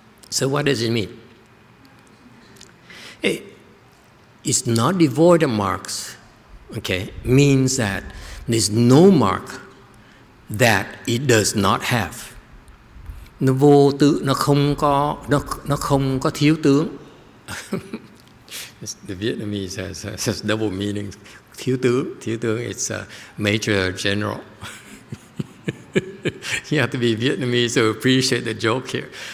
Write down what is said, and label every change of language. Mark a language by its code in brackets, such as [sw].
[en] So what does it mean? It's not devoid of marks, okay, means that there's no mark that it does not have. [vi] Nó vô tướng, nó không có thiếu tướng. [en] The Vietnamese has double meaning. Thiếu tướng, it's a major general. You have to be Vietnamese to appreciate the joke here.